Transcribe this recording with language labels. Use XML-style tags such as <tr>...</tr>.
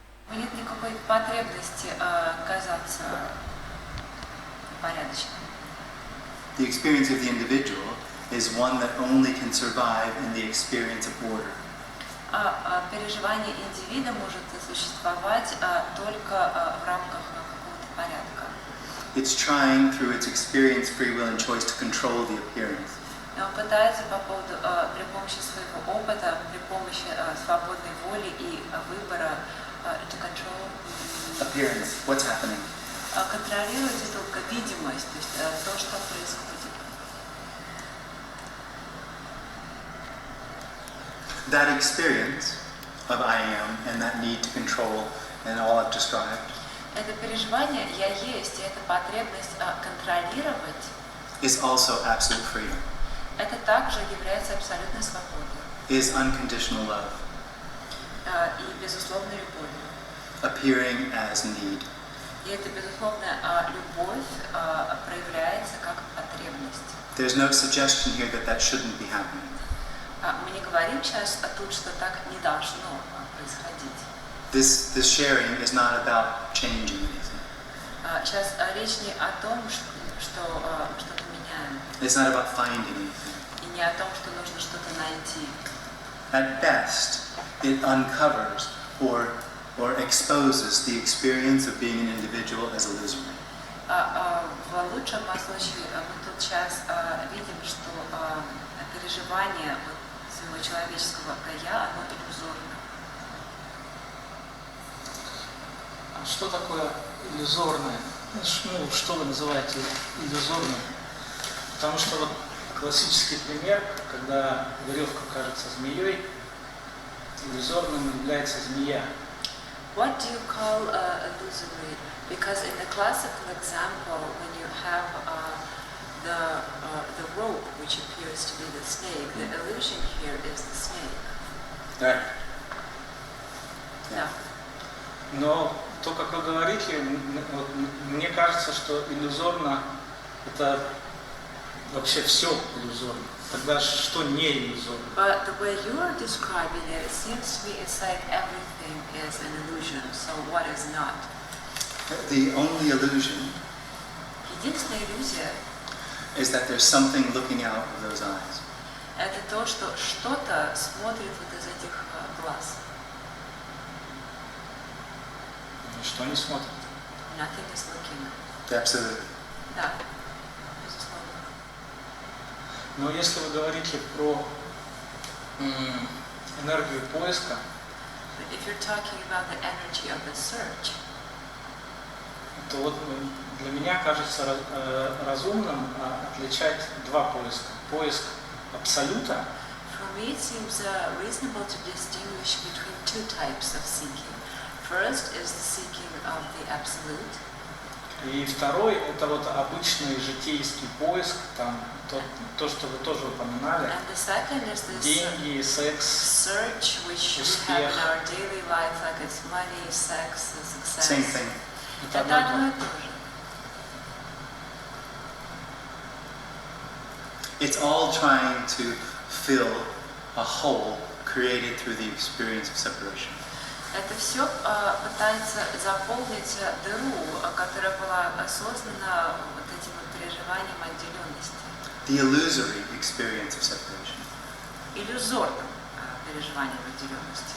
<ru>Нет никакой потребности казаться порядочным.</ru> <en>The experience of the individual is one that only can survive in the experience of order.</en> <ru>Переживание индивида может существовать только в рамках какого-то порядка.</ru> <en>It's trying through its experience, free will, and choice to control the appearance.</en> <ru>И он пытается при помощи своего опыта, при помощи свободной воли и выбора</ru> <en>to control Appearance, what's happening.</en> <ru>Контролировать только видимость, то есть то, что происходит.</ru> <en>That experience of I am and that need to control and all I've described</en> <ru>Это переживание «я есть», и эта потребность контролировать</ru> <en>is also absolute freedom,</en> <ru>это также является абсолютной свободой</ru> <en>is unconditional love,</en> <ru>и безусловной любовью.</ru> <en>appearing as need.</en> <ru>И эта безусловная любовь проявляется как потребность.</ru> <en>There's no suggestion here that that shouldn't be happening.</en> <ru>Мы не говорим сейчас тут, что так не должно происходить.</ru> <en>This sharing is not about changing anything.</en> <ru>Сейчас речь не о том, что что-то меняем,</ru> <en>It's not about finding anything.</en> <ru>и не о том, что нужно что-то найти.</ru> <en>At best, it uncovers or exposes the experience of being an individual as illusory.</en> <ru>В лучшем случае мы тут сейчас видим, что переживание своего человеческого «я», оно иллюзорно. А что такое иллюзорное? Ну, что вы называете иллюзорным? Потому что вот классический пример, когда веревка кажется змеей, иллюзорным является змея.</ru> <en>What do you call illusory? Because in the classical example, when you have the rope, which appears to be the snake, the illusion here is the snake. Right.</en> <ru>Да. Но то, как вы говорите, вот, мне кажется, что иллюзорно это вообще все иллюзорно. Тогда что не иллюзорно?</ru> <en>But the way you are describing it, it seems to me it's like everything is an illusion. So what is not? The only illusion</en> <ru>Единственная иллюзия</ru> <en>is that there's something looking out of those eyes.</en> <ru>– это то, что что-то смотрит вот из этих глаз. Что не смотрит?</ru> <en>Nothing is looking. Absolutely.</en> <ru>Да, безусловно. Но если вы говорите про энергию поиска,</ru> <en>But if you're talking about the energy of the search,</en> <ru>то вот для меня кажется разумным отличать два поиска. Поиск абсолюта</ru> <en>for me it seems reasonable to distinguish between two types of seeking. First is the seeking of the absolute.</en> <ru>и второй это вот обычный житейский поиск, там то, что вы тоже упоминали,</ru> <en>And the second is this</en> <ru>деньги, секс,</ru> <en>search which we have in our daily life, like it's money, sex, success. Same thing.</en> <ru>это одно одно и и то то же. же.</ru> <en>It's all trying to fill a hole created through the experience of separation.</en> <ru>Это все пытается заполнить дыру, которая была создана вот этим вот переживанием отделенности.</ru> <en>The illusory experience of separation.</en> <ru>Иллюзорным переживанием отделенности.</ru>